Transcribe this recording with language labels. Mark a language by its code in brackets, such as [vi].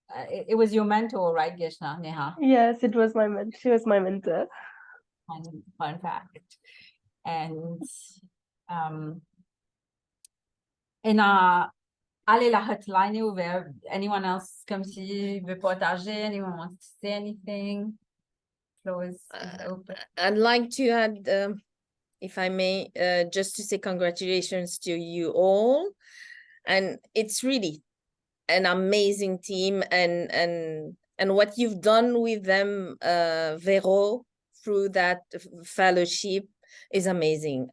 [en] It was your mentor, right, Geshna, Neha? Yes, it was she was my mentor. Fun fact. And [fr] allez, la hotline est ouverte. [en] Anyone else [fr] come si veut partager? [en] Anyone wants to say anything? Floor is open. I'd like to add, if I may, just to say congratulations to you all. And it's really an amazing team, and what you've done with them, Vero, through that fellowship is amazing.